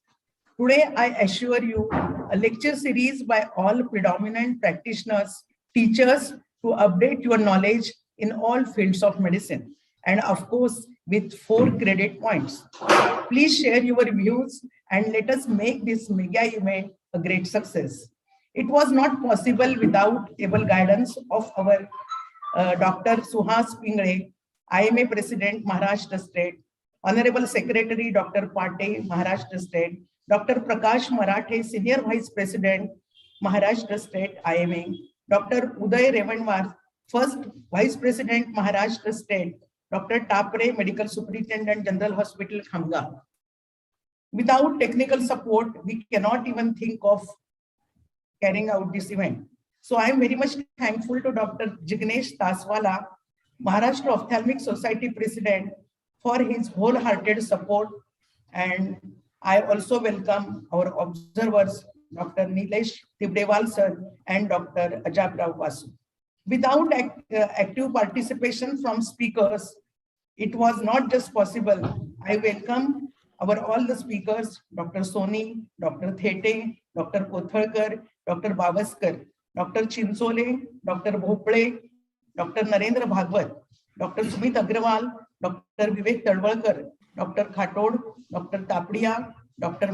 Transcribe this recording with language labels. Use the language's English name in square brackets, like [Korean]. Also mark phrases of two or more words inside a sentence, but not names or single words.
[English] Today, I assure you a lecture series by all predominant practitioners, teachers to update your knowledge in all fields of medicine. And of course, with 4 credit points. Please share your views and let us make this mega event a great success. It was not possible without able guidance of our Dr. Suhas Pingre, IMA President, Maharashtra State, Honorable Secretary Dr. Pate, Maharashtra State, Dr. Prakash Marathe, Senior Vice President, Maharashtra State, IMA, Dr. Uday Revanwar, First Vice President, Maharashtra State, Dr. Tapre, Medical Superintendent, General Hospital, KHAMGAON. Without technical support, we cannot even think of carrying out this event. So I am very much thankful to Dr. Jignesh Taswala, Maharashtra Ophthalmic Society President, for his wholehearted support. And I also welcome our observers, Dr. Nilesh Tibdewal sir and Dr. Ajabrao Vasu. Without active participation from speakers, it was not just possible. I welcome our all the speakers, Dr. Soni, Dr. Thete, Dr. Kothalkar, Dr. Babaskar, Dr. Chinsole, Dr. Bhople, Dr. Narendra Bhagwat, Dr. Sumit Agrawal, Dr. Vivek Tadwalkar, Dr. Khatod, Dr. Tapadia, Dr.